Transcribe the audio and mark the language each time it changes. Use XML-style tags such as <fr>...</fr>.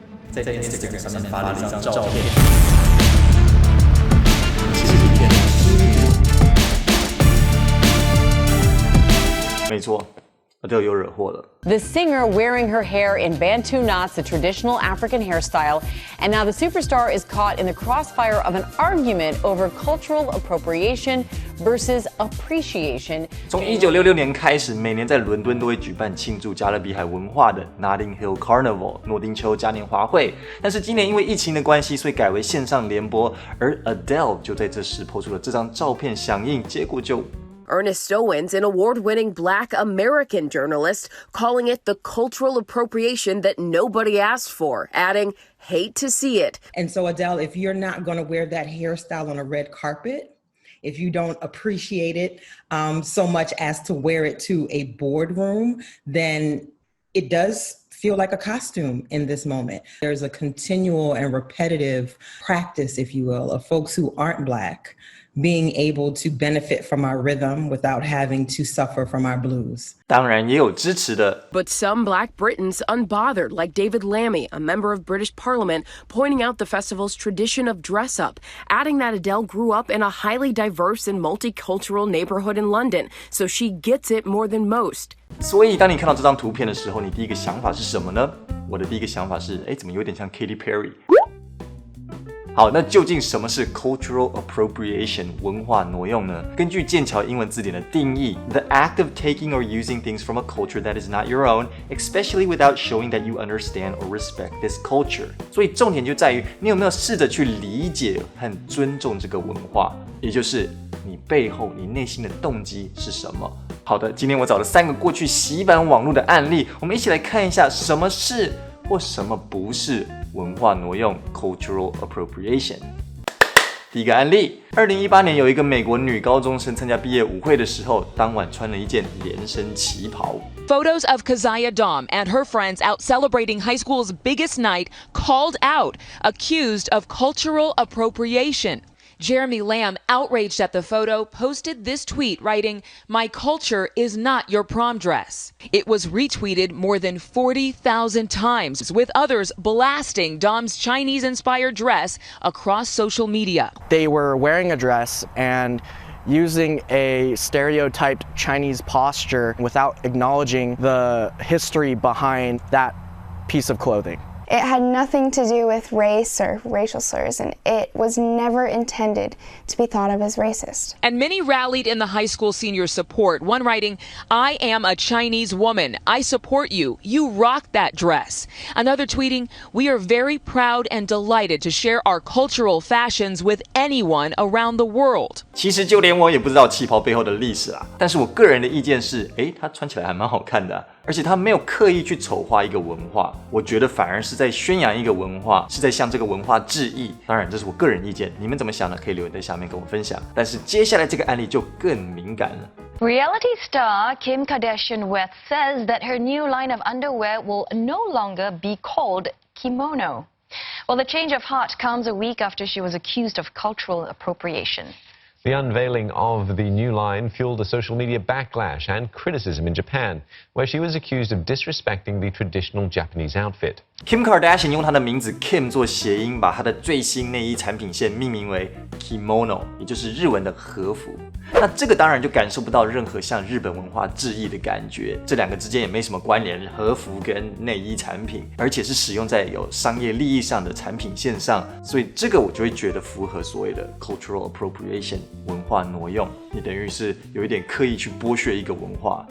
<zh>在 Instagram 上面发了一张照片。没错，Adele 又惹祸了。</zh> <en>The singer wearing her hair in Bantu knots, the traditional African hairstyle, and now the superstar is caught in the crossfire of an argument over cultural appropriation versus appreciation.</en> <zh>从1966年开始，每年在伦敦都会举办庆祝加勒比海文化的 Notting Hill Carnival 诺丁丘嘉年华会，但是今年因为疫情的关系，所以改为线上联播，而 Adele 就在这时po出了这张照片响应，结果就</zh> <en>Ernest Owens, an award-winning Black American journalist, calling it the cultural appropriation that nobody asked for, adding, hate to see it. And so, Adele, if you're not going to wear that hairstyle on a red carpet, if you don't appreciate it so much as to wear it to a boardroom, then it does feel like a costume in this moment. There's a continual and repetitive practice, if you will, of folks who aren't Black being able to benefit from our rhythm without having to suffer from our blues.</en> <zh>当然也有支持的。</zh> <en>But some Black Britons unbothered, like David Lammy, a member of British Parliament, pointing out the festival's tradition of dress-up, adding that Adele grew up in a highly diverse and multicultural neighborhood in London, so she gets it more than most.</en> <zh>所以当你看到这张图片的时候，你第一个想法是什么呢？我的第一个想法是，怎么有点像 Katy Perry？好，那究竟什么是 cultural appropriation 文化挪用呢？根据剑桥英文字典的定义</zh> <en>，the act of taking or using things from a culture that is not your own, especially without showing that you understand or respect this culture。</en> <zh>所以重点就在于你有没有试着去理解和尊重这个文化，也就是你背后你内心的动机是什么。好的，今天我找了3个过去洗版网络的案例，我们一起来看一下什么是或什么不是文化挪用 cultural appropriation。第一个案例，2018年有一个美国女高中生参加毕业舞会的时候，当晚穿了一件连身旗袍。</zh> <en>Photos of Keziah Dom and her friends out celebrating high school's biggest night called out, accused of cultural appropriation. Jeremy Lamb, outraged at the photo, posted this tweet writing, "My culture is not your prom dress." It was retweeted more than 40,000 times, with others blasting Dom's Chinese-inspired dress across social media. They were wearing a dress and using a stereotyped Chinese posture without acknowledging the history behind that piece of clothing. It had nothing to do with race or racial slurs, and it was never intended to be thought of as racist. And many rallied in the high school seniors' support, one writing, "I am a Chinese woman. I support you. You rock that dress." Another tweeting, "We are very proud and delighted to share our cultural fashions with anyone around the world."</en> <zh>其实就连我也不知道旗袍背后的历史啊，但是我个人的意见是，它穿起来还蛮好看的而且他没有刻意去丑化一个文化，我觉得反而是在宣扬一个文化，是在向这个文化致意。当然，这是我个人意见，你们怎么想呢？可以留言在下面跟我分享。但是接下来这个案例就更敏感了。</zh> <en>Reality star Kim Kardashian West says that her new line of underwear will no longer be called kimono. Well, the change of heart comes a week after she was accused of cultural appropriation. The unveiling of the new line fueled a social media backlash and criticism in Japan, where she was accused of disrespecting the traditional Japanese outfit.</en> <zh>Kim Kardashian 用她的名字 Kim 做谐音，把她的最新内衣产品线命名为 kimono， 也就是日文的和服。那这个当然就感受不到任何向日本文化致意的感觉，这两个之间也没什么关联，和服跟内衣产品，而且是使用在有商业利益上的产品线上，所以这个我就会觉得符合所谓的 cultural appropriation 文化挪用，你等于是有一点刻意去剥削一个文化。</zh>